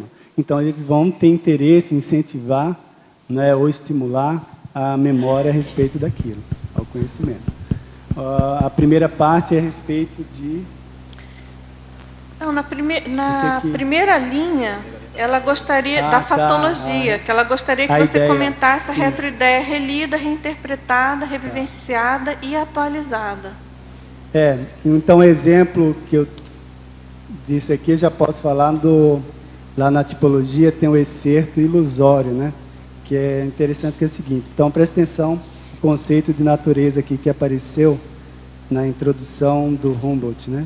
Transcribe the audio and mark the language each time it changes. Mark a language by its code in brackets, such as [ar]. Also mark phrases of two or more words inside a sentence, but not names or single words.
[pt] Então, eles vão ter interesse em incentivar, né, ou estimular a memória a respeito daquilo, ao conhecimento. A primeira parte é a respeito de... Não, na primeira linha, ela gostaria da fatologia, que ela gostaria que você comentasse a retroideia relida, reinterpretada, revivenciada e atualizada. Então, o exemplo que eu disse aqui, eu já posso falar lá na tipologia, tem o excerto ilusório, né? Que é interessante, que é o seguinte. Então, presta atenção, o conceito de natureza aqui que apareceu na introdução do Humboldt, né?